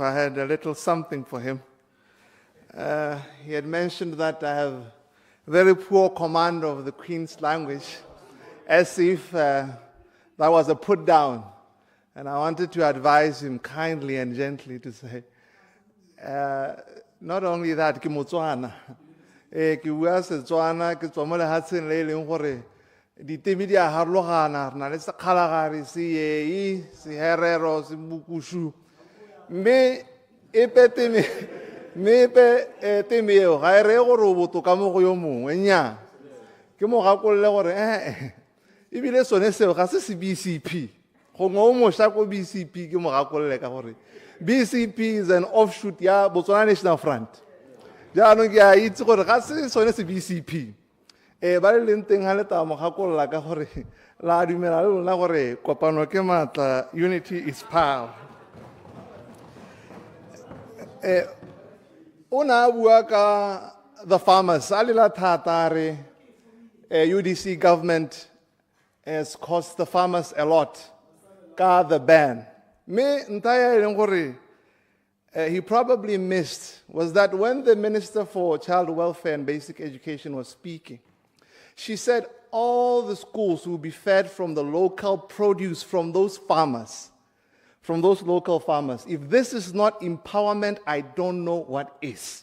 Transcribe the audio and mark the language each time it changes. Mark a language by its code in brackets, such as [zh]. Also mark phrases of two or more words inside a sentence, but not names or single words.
[en] I had a little something for him. He had mentioned that I have very poor command of the Queen's language, as if that was a put down. And I wanted to advise him kindly and gently to say, not only that, [tn] ke Motswana, ke bua Setswana, ke tswa mo lehatsheng le leng gore ditemi di a harologana, re na le sekgalagare, seei, seherero, sebukushu. Mme epe temi eo ga e reye gore o botoka mo go yo mongwe, nnyaa. Ke mo gakololle gore ebile sone seo ga se se BCP. Gongwe o mošwa ko BCP ke mo gakololle ka gore BCP [en] is an offshoot [tn] ya Botswana National Front. Jaanong ke a itse gore ga se sone se BCP. Ba le leng teng ga le taba mo gakolola ka gore la dumela le lona gore kopano ke maatla, [en] unity is power. [tn] O ne a bua ka [en] the farmers, [tn] a lela thata re [en] UDC government has cost the farmers a lot ka the ban. [tn] Me ntaya eleng gore [en] he probably missed was that when the Minister for Child Welfare and Basic Education was speaking, she said all the schools will be fed from the local produce from those farmers, from those local farmers. If this is not empowerment, I don't know what is.